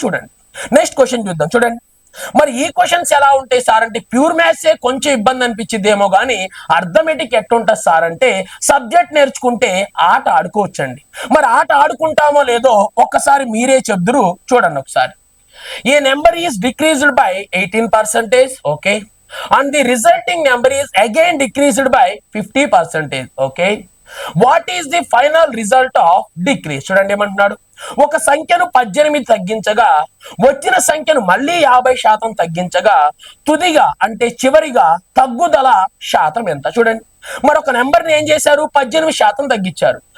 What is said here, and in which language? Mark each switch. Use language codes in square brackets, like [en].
[te] చూడండి next question చూద్దాం. చూడండి మరి ఈ క్వశ్చన్స్ ఎలా ఉంటాయి సార్ అంటే ప్యూర్ మ్యాథ్స్ కొంచెం ఇబ్బంది అనిపించిద్దేమో కానీ అర్థమెటిక్ ఎట్టుంటది సార్ అంటే సబ్జెక్ట్ నేర్చుకుంటే ఆట ఆడుకోవచ్చండి. మరి ఆట ఆడుకుంటామో లేదో ఒక్కసారి మీరే చెప్దురు చూడండి. ఒకసారి [en] A number is decreased by 18%. [te] Okay [en] and the resulting number is again decreased by 50%. Okay, what is the final result of decrease? [te] చూడండి ఏమంటున్నాడు, ఒక సంఖ్యను 18 తగ్గించగా వచ్చిన సంఖ్యను మళ్ళీ 50% తగ్గించగా తుదిగా అంటే చివరిగా తగ్గుదల శాతం ఎంత? చూడండి, మరొక నెంబర్ని ఏం చేశారు, 18% తగ్గించారు.